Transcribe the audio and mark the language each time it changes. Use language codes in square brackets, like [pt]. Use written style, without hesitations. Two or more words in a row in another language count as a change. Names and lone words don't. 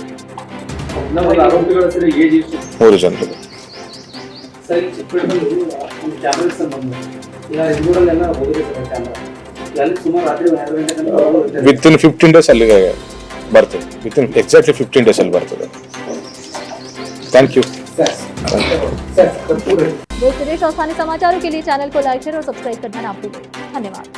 [kn] 3 ಜನರು. [en] within 15 days [kn] ಅಲ್ಲಿಗೆ ಬರ್ತದೆ. [en] within exactly 15 days [kn] ಅಲ್ಲಿ ಬರ್ತದೆ. [en] thank you. [hi] देश विदेश और स्थानीय समाचारों के लिए चैनल को [en] like share [hi] और सब्सक्राइब करना ना भूलें। धन्यवाद।